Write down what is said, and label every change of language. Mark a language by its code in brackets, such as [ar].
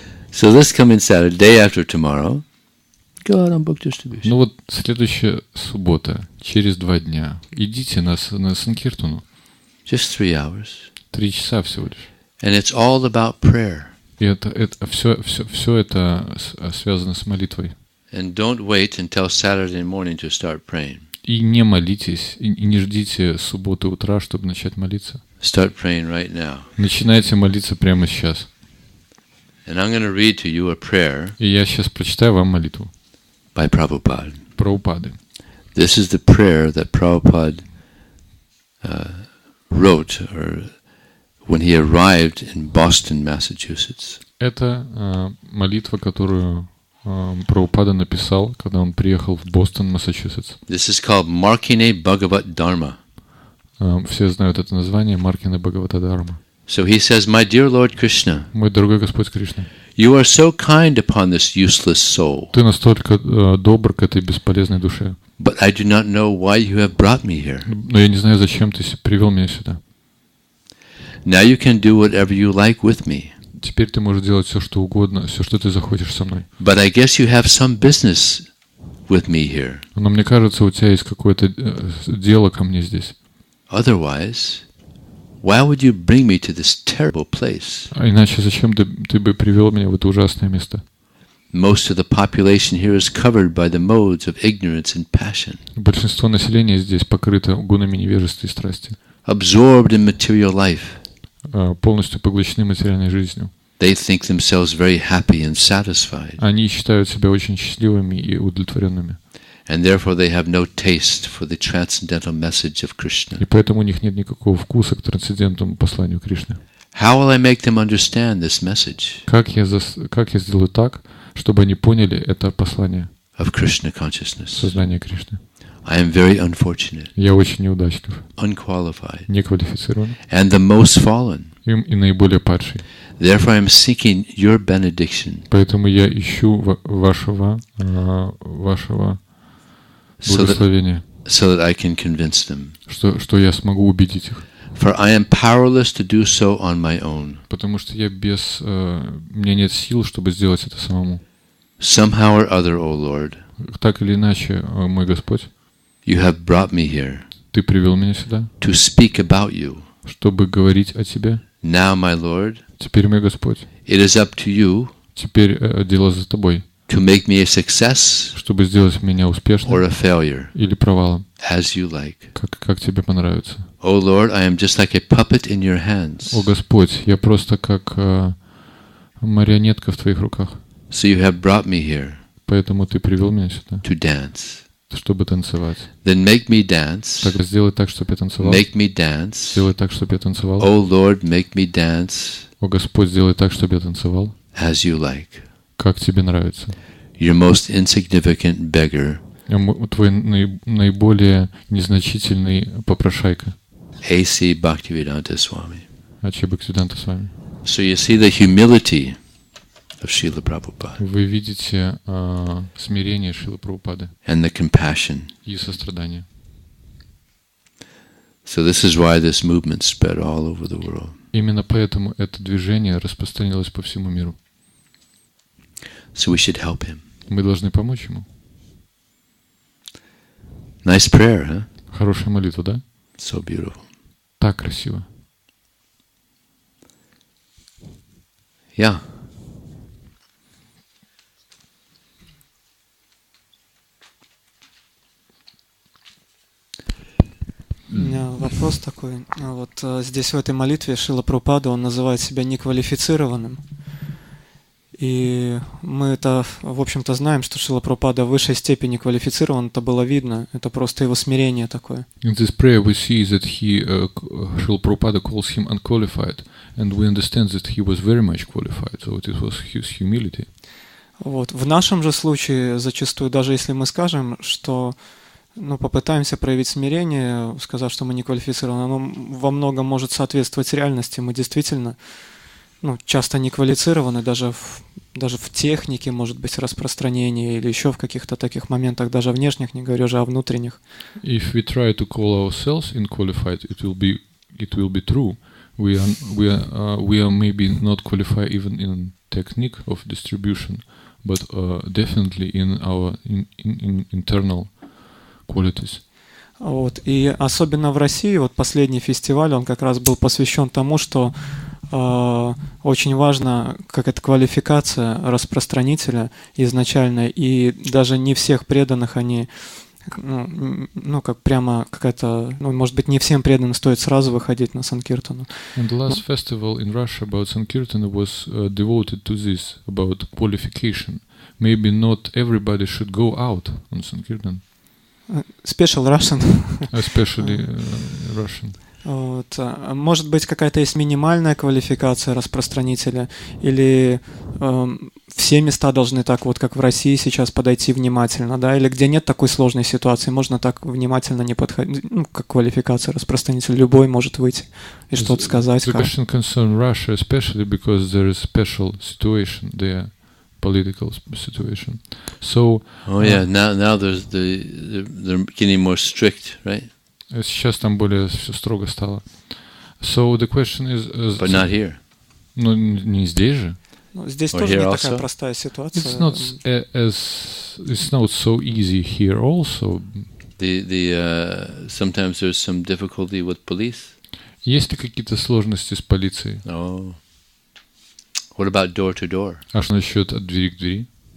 [en] So this coming Saturday, day after tomorrow, go out on book distribution. [ru] Ну вот следующая суббота, через 2 дня, идите на Санкиртану. [en] Just 3 hours. [ru] 3 часа всего лишь. [en] And it's all about prayer. [ru] И это все это связано с молитвой. [en] And don't wait until Saturday morning to start praying. [ru] И не молитесь, и не ждите субботы утра, чтобы начать молиться. [en] Start praying right now. [ru] Начинайте молиться прямо сейчас. [en] And I'm going to read to you a prayer [ru] И я сейчас прочитаю вам молитву [en] by Prabhupada. [ru] Прабхупады. [en] This is the prayer that Prabhupada wrote when he arrived in Boston, Massachusetts. [ru] Это молитва, которую Прабхупада написал, когда он приехал в Бостон, Массачусетс. [en] This is called Markine Bhagavat Dharma. [ru] Все знают это название, Маркина Бхагавата Дharma. [en] So he says, My dear Lord Krishna, [ru] Мой дорогой Господь Кришна, [en] you are so kind upon this useless soul, [ru] Ты настолько добр к этой бесполезной душе. [en] but I do not know why you have brought me here. [ru] Но я не знаю, зачем Ты привел меня сюда. [en] Now you can do whatever you like with me. [ru] Теперь Ты можешь делать все, что угодно, все, что Ты захочешь со мной. [en] But I guess you have some business with me here. [ru] Но мне кажется, у тебя есть какое-то дело ко мне здесь. [en] Otherwise, why would you bring me to this terrible place? [ru] А иначе зачем ты бы привел меня в это ужасное место? [en] Most of the population here is covered by the modes of ignorance and passion. [ru] Большинство населения здесь покрыто гунами невежества и страсти. [en] Absorbed in material life. [ru] Полностью поглощены материальной жизнью. [en] They think themselves very happy and satisfied. [ru] Они считают себя очень счастливыми и удовлетворенными. [en] And therefore they have no taste for the transcendental message of Krishna. [ru] И поэтому у них нет никакого вкуса к трансцендентному посланию Кришны. [en] How will I make them understand this message [ru] Как я сделаю так, чтобы они поняли это послание [en] of Krishna consciousness? [ru] сознания Кришны? [en] I am very unfortunate, [ru] Я очень неудачлив, [en] unqualified, [ru] неквалифицирован [en] and the most fallen. [ru] и наиболее падший. [en] Therefore, I am seeking your benediction [ru] Поэтому я ищу вашего благословения, [en] so that I can convince them. [ru] что я смогу убедить их. [en] For I am powerless to do so on my own. [ru] Потому что у меня нет сил, чтобы сделать это самому. [en] Somehow or other, O Lord, [ru] Так или иначе, мой Господь, [en] you have brought me here [ru] Ты привел меня сюда, [en] to speak about you. [ru] чтобы говорить о Тебе. [en] Now, my Lord, [ru] Теперь, мой Господь, [en] it is up to you [ru] теперь дело за Тобой, [en] to make me a success [ru] чтобы сделать меня [en] or [ru] успешным [en] a failure, [ru] или провалом, [en] as you like. [ru] как Тебе понравится. [en] O Lord, I am just like a puppet in your hands. [ru] О Господь, я просто как марионетка в Твоих руках. [en] So you have brought me here [ru] Поэтому Ты привел меня сюда, [en] to dance. [ru] чтобы танцевать. [en] Then make me dance. [ru] Тогда сделай так, чтобы я танцевал. [en] Make me dance. [ru] Сделай так, чтобы я танцевал. [en] O Lord, make me dance [ru] О Господь, сделай так, чтобы я танцевал, [en] as you like. [ru] как Тебе нравится. [en] Your most insignificant beggar, [ru] Твой наиболее незначительный попрошайка. [en] A.C. Bhaktivedanta Swami. [ru] Ачи Бхактивиданта с вами. [en] So you see the humility of Srila Prabhupada [ru] Вы видите смирение Шрилы Прабхупады [en] and the compassion. [ru] и сострадание. [en] So this is why this movement spread all over the world. [ru] Именно поэтому это движение распространилось по всему миру. [en] So we should help him. [ru] Мы должны помочь ему. [en] Nice prayer, huh? [ru] Хорошая молитва, да? [en] So beautiful. [ru] Так красиво. [en] Yeah. [ru] У меня вопрос такой. Вот здесь в этой молитве Шрила Прабхупада, он называет себя неквалифицированным. И мы это, в общем-то, знаем, что Шрила Прабхупада в высшей степени квалифицирован, это было видно, это просто его смирение такое. [en] In this prayer we see that Srila Prabhupada calls him unqualified, and we understand that he was very much qualified, so it was his humility. [ru] Вот. В нашем же случае зачастую, даже если мы скажем, что попытаемся проявить смирение, сказав, что мы не квалифицированы, оно во многом может соответствовать реальности. Мы действительно часто не квалифицированы, даже в технике, может быть, распространения или еще в каких-то таких моментах, даже внешних, не говорю же о внутренних. [en] If we try to call ourselves unqualified, it will be true. We are maybe not qualified even in technique of distribution, but definitely in our internal qualities. [ru] Вот. И особенно в России, вот последний фестиваль, он как раз был посвящен тому, что очень важно, как это квалификация распространителя изначально, и даже не всех преданных они, как прямо какая-то, может быть, не всем преданным стоит сразу выходить на Санкиртану. [en] And the last festival in Russia about Sankirtan was devoted to this, about qualification. Maybe not everybody should go out on Sankirtan. Special Russian. Especially Russian. [ru] Вот. Может быть, какая-то есть минимальная квалификация распространителя, или все места должны так вот, как в России сейчас, подойти внимательно, да, или где нет такой сложной ситуации, можно так внимательно не подходить, как квалификация распространителя, любой может выйти и что-то сказать. [en] The question concerns Russia especially because there is special situation there, political situation. So. Now they're getting more strict, right? [ru] Сейчас там более все строго стало. [en] So the question is. But not here. [ru] Но не здесь же. Здесь тоже не такая простая ситуация. [en] It's not so easy here also. Sometimes there's some difficulty with police. [ru] Есть ли какие-то сложности с полицией? [en] Oh. What about door to door? [ru] А что насчет от двери к двери?